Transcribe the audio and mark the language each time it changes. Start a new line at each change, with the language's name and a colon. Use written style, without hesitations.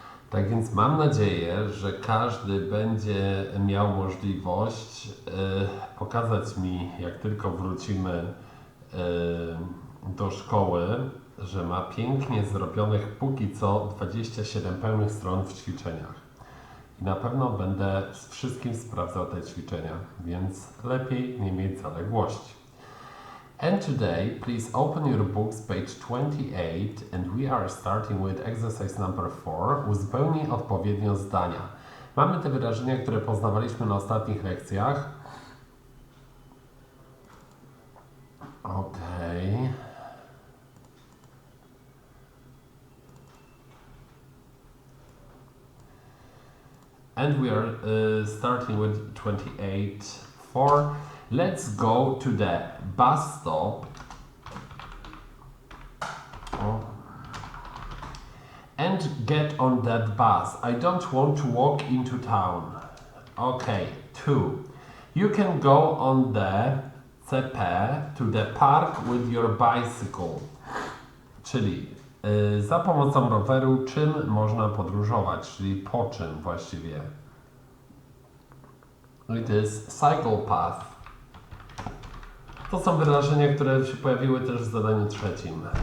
Polish: Tak więc mam nadzieję, że każdy będzie miał możliwość pokazać mi, jak tylko wrócimy do szkoły, że ma pięknie zrobionych póki co 27 pełnych stron w ćwiczeniach. I na pewno będę z wszystkim sprawdzał te ćwiczenia, więc lepiej nie mieć zaległości.
English: And today, please open your books, page 28, and we are starting with exercise number 4.
Polish: Uzupełnij odpowiednio zdania. Mamy te wyrażenia, które poznawaliśmy na ostatnich lekcjach. Okej.
English: And we are starting with 28.4. Let's go to the bus stop. And get on that bus. I don't want to walk into town. Okay, 2. You can go on the CP to the park with your bicycle.
Polish: Czyli za pomocą roweru czym można podróżować, czyli po czym właściwie.
English: It is cycle path.
Polish: To są wyrażenia, które się pojawiły też w zadaniu trzecim.